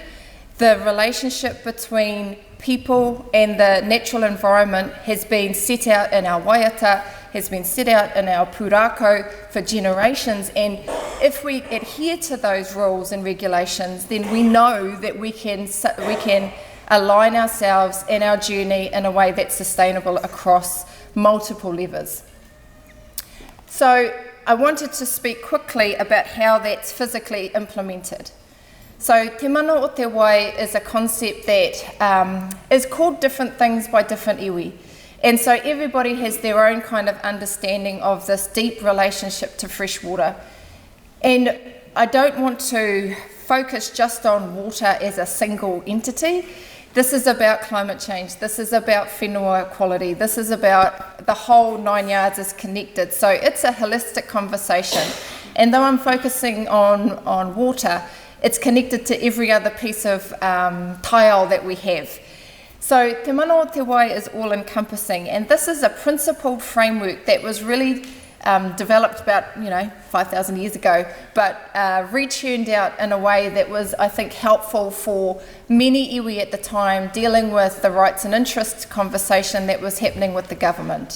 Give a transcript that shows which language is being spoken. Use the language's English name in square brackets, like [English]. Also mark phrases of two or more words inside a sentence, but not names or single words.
[English] The relationship between people and the natural environment has been set out in our waiata, has been set out in our pūrākau for generations, and if we adhere to those rules and regulations, then we know that we can align ourselves and our journey in a way that's sustainable across multiple levers. So I wanted to speak quickly about how that's physically implemented. So [Māori] te mana o te wai [English] is a concept that is called different things by different iwi. And so everybody has their own kind of understanding of this deep relationship to fresh water. And I don't want to focus just on water as a single entity. This is about climate change. This is about whenua equality. This is about the whole 9 yards is connected. So it's a holistic conversation. And though I'm focusing on water, it's connected to every other piece of taiao that we have. So [Māori] te mana o te wai [English] is all-encompassing, and this is a principled framework that was really developed about 5,000 years ago, but returned out in a way that was, I think, helpful for many iwi at the time, dealing with the rights and interests conversation that was happening with the government.